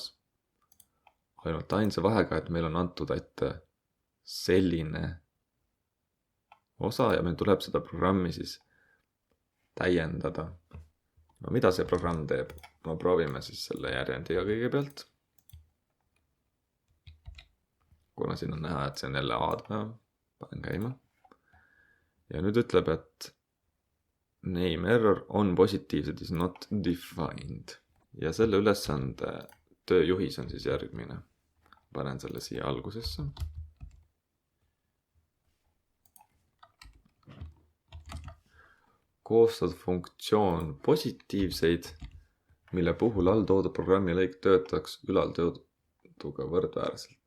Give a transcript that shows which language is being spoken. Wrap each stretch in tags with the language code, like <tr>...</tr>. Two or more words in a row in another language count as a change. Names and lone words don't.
<et>Ainult ainsa vahega, et meil on antud ette selline osa ja meil tuleb seda programmi siis täiendada. No mida see programm teeb? No proovime siis selle järjendiga kõigepealt. Kuna siin on näha, et see on jälle A-d, panen käima. Ja nüüd ütleb, et</et> <en>name error</en> <et>on positiivsed</et> <en>is not defined.</en> <et>Ja selle ülesande tööjuhis on siis järgmine. Panen selle siia algusesse. Koostada funktsioon positiivseid, mille puhul all toodud programmi lõik töötaks ülaltooduga võrdväärselt.</et>